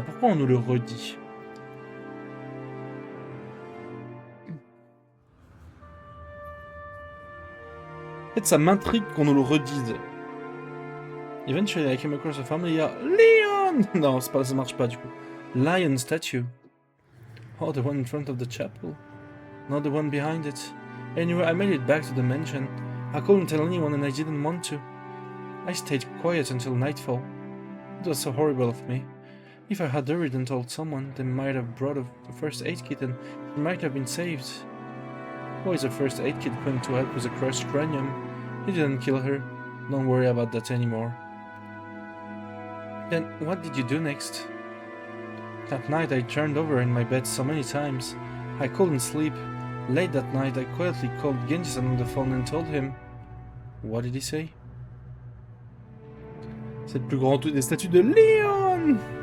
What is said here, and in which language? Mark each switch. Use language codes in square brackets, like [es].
[fr] Pourquoi on nous le redit? En fait, ça m'intrigue qu'on nous le redise. [en] Eventually, I came across a familiar Leon! [fr] Non, ça marche pas du coup. [en] Lion statue. Oh, the one in front of the chapel. Not the one behind it. Anyway, I made it back to the mansion. I couldn't tell anyone and I didn't want to. I stayed quiet until nightfall. It was so horrible of me. If I had hurried and told someone, they might have brought a first aid kit and she might have been saved. Who is a first aid kit going to help with a crushed cranium? He didn't kill her. Don't worry about that anymore. Then what did you do next? That night I turned over in my bed so many times. I couldn't sleep. Late that night I quietly called Genji-san on the phone and told him. What did he say? [fr] C'est le plus grand des statues de Léon!